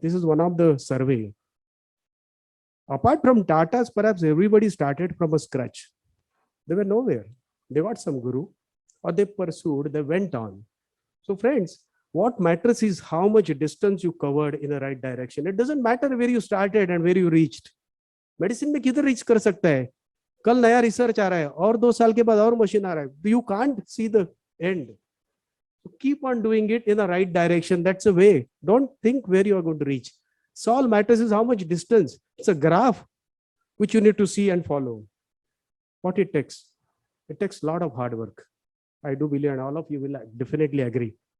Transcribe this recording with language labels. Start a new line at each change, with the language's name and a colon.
English: This is one of the survey. Apart from Tata's, perhaps everybody started from a scratch. They were nowhere. They got some guru, or they pursued, they went on. So friends, what matters is how much distance you covered in the right direction. It doesn't matter where you started and where you reached.
Hindi: Medicine में किधर reach कर सकता है? कल नया research आ रहा है और 2 साल के बाद और मशीन आ रहा है.
English: You can't see the end. So keep on doing it in the right direction. That's the way. Don't think where you are going to reach. So all matters is how much distance. It's a graph which you need to see and follow. What it takes. It takes a lot of hard work. I do believe, and all of you will definitely agree.